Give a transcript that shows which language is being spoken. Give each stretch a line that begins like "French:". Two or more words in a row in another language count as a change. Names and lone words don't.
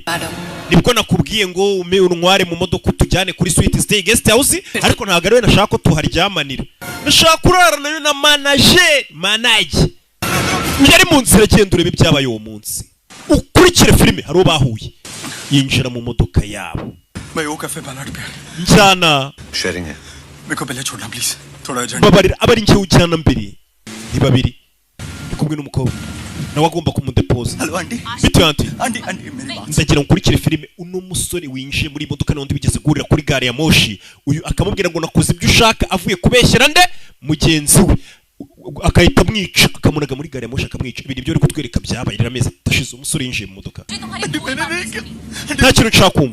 Kinyarwanda: Nibwo nakubwiye ngo ume unware mu modoka tujyane kuri Sweet Stay Guest House, ariko ntabwo ari we nashaka ko tuharyamanira. Nashaka kurarana na manager. Yari mu nzira agenda urebe ibyabaye uwo munsi. Ukurikire filime hari bahuye. Yinjira mu modoka yabo. Njyana.
Hindi: Sharing है. मेरे को पहले छोड़ना please. थोड़ा urgent.
Kinyarwanda: Babarira abari ngiye ujyana mbere. ni babiri ndi kumwe n'umukobwa nawe agomba kumudepoza.
English: Hello auntie.
Kinyarwanda: Bite auntie?
Hindi: Auntie मेरी बात.
Kinyarwanda: Ndagira nkurikire filime uno musore winjiye muri imodoka n'undi bigeze guhurira kuri gare ya moshi uyu akamubwira ngo nakoze ibyo ushaka avuye kubeshyera nde mugenzi we akahita amwica akamunaga muri gare ya moshi akamwica. Ibintu byo uri kutwereka byabaye rero amezi atashize umusore yinjiye mu modoka nta kintu nshaka kumva.